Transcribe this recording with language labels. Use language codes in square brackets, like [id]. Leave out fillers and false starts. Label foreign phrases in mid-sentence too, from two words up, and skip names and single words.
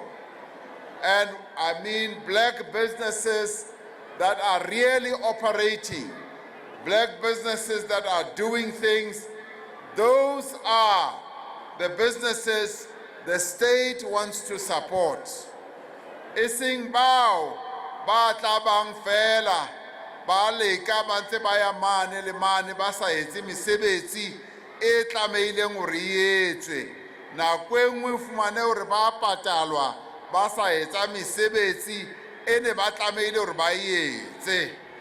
[en] And I mean black businesses that are really operating, black businesses that are doing things. Those are the businesses the state wants to support. [st] Ising bao ba tla bang fela ba leka ba ntse ba ya mane le mane ba sa etse mesebetsi e tlameileng hore e etswe. Nako e nngwe o fumane hore ba patalwa ba sa etsa mesebetsi e ne ba tlameile hore ba e etse.